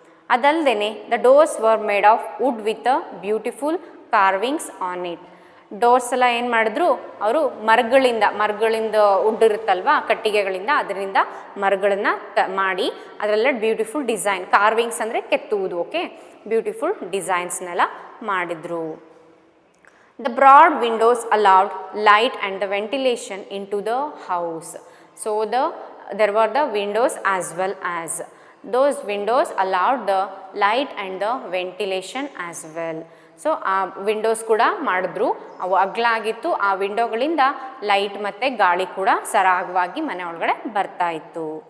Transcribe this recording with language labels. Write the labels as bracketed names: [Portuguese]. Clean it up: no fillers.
[Kannada] ಅದಲ್ಲದೆ [English] The doors were made of wood with a beautiful carvings on it. [Kannada] Doors ಎಲ್ಲ ಏನು ಮಾಡಿದ್ರು ಅವರು ಮರಗಳಿಂದ ವುಡ್ ಇರುತ್ತಲ್ವ, ಕಟ್ಟಿಗೆಗಳಿಂದ, ಅದರಿಂದ ಮರಗಳನ್ನು ಮಾಡಿ ಅದರಲ್ಲ ಬ್ಯೂಟಿಫುಲ್ ಡಿಸೈನ್, ಕಾರ್ವಿಂಗ್ಸ್ ಅಂದರೆ ಕೆತ್ತುವುದು, ಓಕೆ, ಬ್ಯೂಟಿಫುಲ್ ಡಿಸೈನ್ಸ್ನೆಲ್ಲ ಮಾಡಿದರು. [English] The broad windows allowed light and the ventilation into the house. So there were the windows as well as. Those windows allowed the light and the ventilation as well. [Kannada] So ಆ Windows ಕೂಡ ಮಾಡಿದ್ರು, ಅವು ಅಗ್ಲಾಗಿತ್ತು, ಆ ವಿಂಡೋಗಳಿಂದ light ಮತ್ತು ಗಾಳಿ ಕೂಡ ಸರಾಗವಾಗಿ ಮನೆ ಒಳಗಡೆ ಬರ್ತಾ ಇತ್ತು.